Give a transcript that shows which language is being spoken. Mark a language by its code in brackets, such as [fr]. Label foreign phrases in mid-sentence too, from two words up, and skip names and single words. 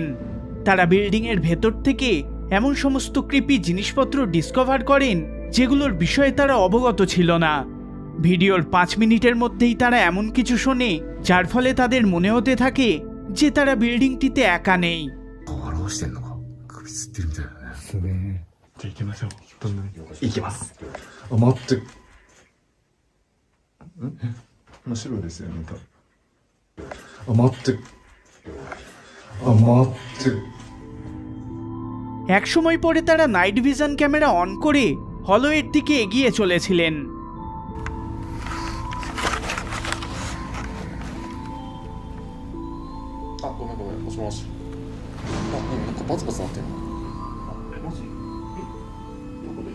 [bn] তারা বিল্ডিংয়ের ভেতর থেকে এমন সমস্ত ক্রিপি জিনিসপত্র ডিসকভার করেন যেগুলোর বিষয়ে তারা অবগত ছিল না। ভিডিওর 5 মিনিটের মধ্যেই তারা এমন কিছু শোনে যার ফলে তাদের মনে হতে থাকে যে তারা বিল্ডিংটিতে একা নেই। [ja] じゃあ行きましょう。どんなに行きます。あ、待って。真っ白ですよね、多分。あ、待って。あ、待って。 [bn] এক সময় পরে তারা [en] night vision camera [bn] অন করে হলওয়ের দিকে এগিয়ে চলেছিলেন। [ja] あ、ごめんごめん、もしもし。あ、なんかバツバツなってる。え、マジ？え、どこで？